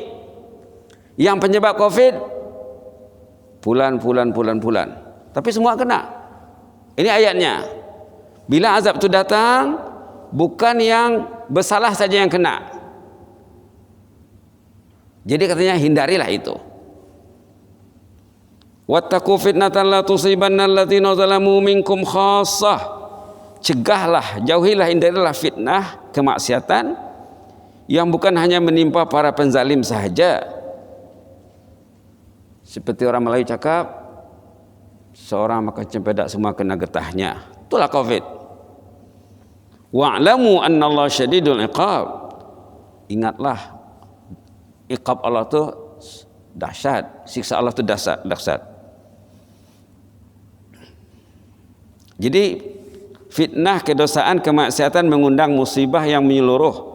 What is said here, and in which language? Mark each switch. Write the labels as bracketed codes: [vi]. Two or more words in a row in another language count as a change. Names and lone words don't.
[ms] Yang penyebab COVID bulan. Tapi semua kena. Ini ayatnya. Bila azab itu datang, bukan yang bersalah saja yang kena. Jadi katanya hindarilah itu. [ar] واتقوا فتنة لا تصيبن الذين ظلموا منكم خاصة. [ms] Cegahlah, jauhilah, hindarilah fitnah, kemaksiatan yang bukan hanya menimpa para penzalim sahaja. Seperti orang Melayu cakap, seorang makan cempedak semua kena getahnya. Itulah COVID. [ar] واعلموا أن الله شديد العقاب. [ms] Ingatlah, iqab Allah itu dahsyat, siksa Allah itu dahsyat. Jadi fitnah, kedosaan, kemaksiatan mengundang musibah yang menyeluruh.